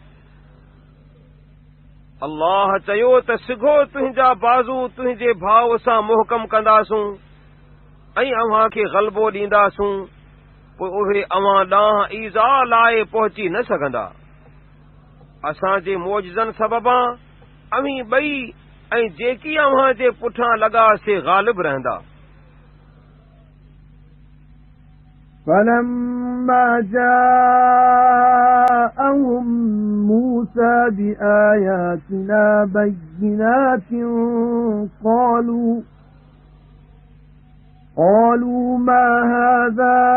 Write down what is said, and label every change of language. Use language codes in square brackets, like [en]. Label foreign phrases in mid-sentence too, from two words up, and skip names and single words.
[sd] अल्लाह चयो त सिघो तुंहिंजा बाज़ू तुंहिंजे भाउ सां मुहकम कंदासूं ऐं अव्हां खे ग़लबो ॾींदासूं, पोइ उहे अव्हां ॾांहुं ईज़ा लाइ पहुची न सघंदा। असांजे मौजज़नि सबबां अवीं ॿई ऐं जेकी अव्हां जे पुठियां लॻा से ग़ालिब रहंदा। [ar] فلما جاءهم موسى بآياتنا بينات قالوا ما هذا